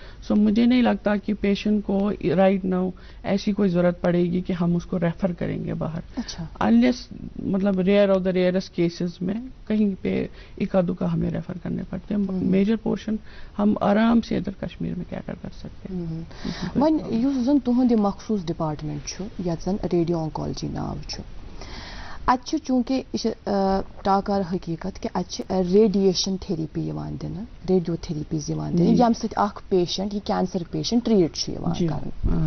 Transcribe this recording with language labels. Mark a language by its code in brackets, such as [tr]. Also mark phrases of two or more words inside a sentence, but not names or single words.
[ur] سو مجھے نہیں لگتا کہ پیشنٹ کو [en] right now [ur] ایسی کوئی ضرورت پڑے گی کہ ہم اس کو ریفر کریں گے باہر، انلیس مطلب [en] rare of the rarest cases [ur] میں کہیں پہ اکا دکا ہمیں ریفر کرنے پڑتے ہیں. [en] major portion [ur] ہم آرام سے ادھر کشمیر میں کیا کر سکتے ہیں. [ks] وۄنۍ یُس زن تُہُنٛد یہِ مخصوٗص ڈپارٹمنٹ چھُ یتھ زن [en] radio oncology [ks] ناو چھُ، اتہِ چھُ چوٗنٛکہِ یہِ چھِ ٹاکار حقیٖقت کہِ اتہِ چھِ [en] radiation therapy [ks] یِوان دِنہٕ، [en] radio therapies [ks] یِوان دِنہٕ ییٚمہِ سۭتۍ اکھ پیشنٹ یہِ [en] cancer patient treat [ks] چھُ یِوان کرنہٕ.